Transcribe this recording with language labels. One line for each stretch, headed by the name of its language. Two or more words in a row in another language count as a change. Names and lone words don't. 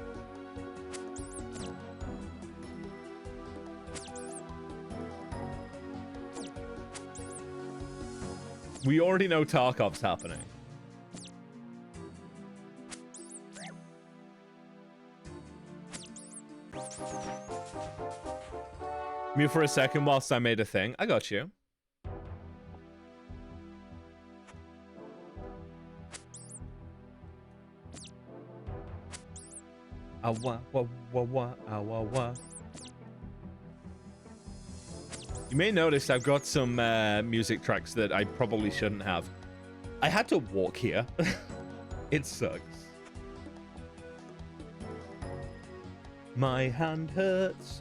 English: We already know Tarkov's happening. Mute for a second whilst I made a thing. I got you. Awa, wa, wa, wa, awa, wa. You may notice I've got some music tracks that I probably shouldn't have. I had to walk here. It sucks. My hand hurts.